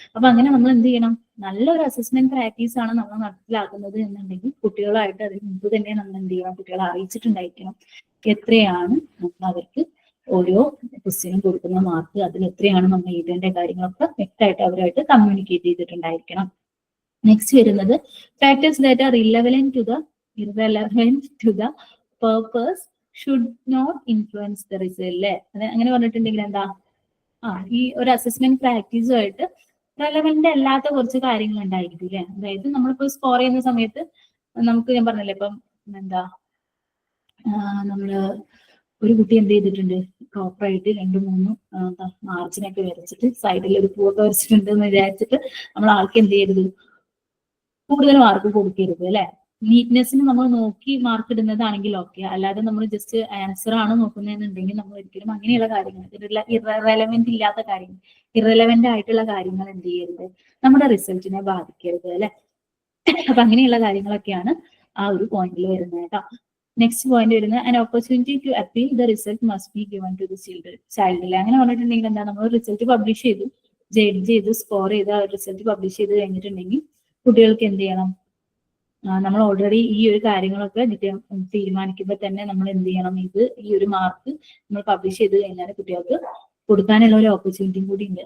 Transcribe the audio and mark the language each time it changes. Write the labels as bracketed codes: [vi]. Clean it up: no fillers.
[ml] അപ്പൊ അങ്ങനെ നമ്മൾ എന്ത് ചെയ്യണം, നല്ലൊരു അസസ്മെന്റ് പ്രാക്ടീസ് ആണ് നമ്മൾ നടപ്പിലാക്കുന്നത് എന്നുണ്ടെങ്കിൽ കുട്ടികളായിട്ട് അതിന് മുമ്പ് തന്നെ നമ്മൾ എന്ത് ചെയ്യണം, കുട്ടികളെ അറിയിച്ചിട്ടുണ്ടായിരിക്കണം എത്രയാണ് നമ്മൾ അവർക്ക് ഓരോ ക്വസ്റ്റ്യനും കൊടുക്കുന്ന മാർക്ക്, അതിൽ എത്രയാണ് നമ്മൾ എഴുതേണ്ട കാര്യങ്ങളൊക്കെ വ്യക്തമായിട്ട് അവരായിട്ട് കമ്മ്യൂണിക്കേറ്റ് ചെയ്തിട്ടുണ്ടായിരിക്കണം. നെക്സ്റ്റ് വരുന്നത് [en] Factors that are irrelevant to the purpose should not influence the result അല്ലെ. [ml] അങ്ങനെ പറഞ്ഞിട്ടുണ്ടെങ്കിൽ എന്താ, ഈ ഒരു അസസ്മെന്റ് പ്രാക്ടീസുമായിട്ട് റെലവെന്റ് അല്ലാത്ത കുറച്ച് കാര്യങ്ങൾ ഉണ്ടായിരിക്കും അല്ലെ. അതായത് നമ്മളിപ്പോ സ്കോർ ചെയ്യുന്ന സമയത്ത് നമുക്ക്, ഞാൻ പറഞ്ഞല്ലേ ഇപ്പം എന്താ, നമ്മള് ഒരു കുട്ടി എന്ത് ചെയ്തിട്ടുണ്ട്, പ്രോപ്പറായിട്ട് 2-3 മാർജിനൊക്കെ വരച്ചിട്ട് സൈഡിൽ ഒരു പൂവൊക്കെ വരച്ചിട്ടുണ്ട് എന്ന് വിചാരിച്ചിട്ട് നമ്മൾ ആൾക്ക് എന്ത് ചെയ്യരുത്, കൂടുതൽ മാർക്ക് കൊടുക്കരുത് അല്ലെ. നീറ്റ്നെസ്സിന് നമ്മൾ നോക്കി മാർക്ക് ഇടുന്നതാണെങ്കിൽ ഓക്കെ, അല്ലാതെ നമ്മൾ ജസ്റ്റ് ആൻസർ ആണ് നോക്കുന്നതെന്നുണ്ടെങ്കിൽ നമ്മൾ ഒരിക്കലും അങ്ങനെയുള്ള കാര്യങ്ങൾ, ഇറലവെന്റ് ഇല്ലാത്ത കാര്യങ്ങൾ, ഇറലവെന്റ് ആയിട്ടുള്ള കാര്യങ്ങൾ എന്ത് ചെയ്യരുത്, നമ്മുടെ റിസൾട്ടിനെ ബാധിക്കരുത് അല്ലെ. അപ്പൊ അങ്ങനെയുള്ള കാര്യങ്ങളൊക്കെയാണ് ആ ഒരു പോയിന്റിൽ വരുന്നത് കേട്ടോ. നെക്സ്റ്റ് പോയിന്റ് വരുന്നത് [en] an opportunity to appeal the result must be given to the child അല്ലെ. [ml] അങ്ങനെ പറഞ്ഞിട്ടുണ്ടെങ്കിൽ എന്താ, നമ്മൾ റിസൾട്ട് പബ്ലിഷ് ചെയ്തു, ജഡ്ജ് ചെയ്ത് സ്കോർ ചെയ്ത് റിസൾട്ട് പബ്ലിഷ് ചെയ്ത് കഴിഞ്ഞിട്ടുണ്ടെങ്കിൽ കുട്ടികൾക്ക് എന്ത് ചെയ്യണം, നമ്മൾ ഓൾറെഡി ഈ ഒരു കാര്യങ്ങളൊക്കെ തീരുമാനിക്കുമ്പോൾ തന്നെ നമ്മൾ എന്ത് ചെയ്യണം, ഈ ഒരു മാർക്ക് നമ്മൾ പബ്ലിഷ് ചെയ്ത് കഴിഞ്ഞാൽ കുട്ടികൾക്ക് കൊടുക്കാനുള്ള ഒരു ഓപ്പർച്യൂണിറ്റിയും കൂടി ഉണ്ട്.